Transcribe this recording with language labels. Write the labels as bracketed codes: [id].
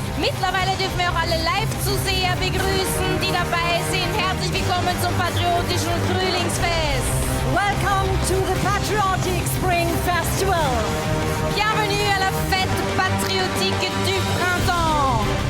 [de] Mittlerweile dürfen wir auch alle Live-Zuseher begrüßen, die dabei sind. Herzlich willkommen zum Patriotischen Frühlingsfest. [en] Welcome to the Patriotic Spring Festival. [fr] Bienvenue à la fête patriotique du printemps.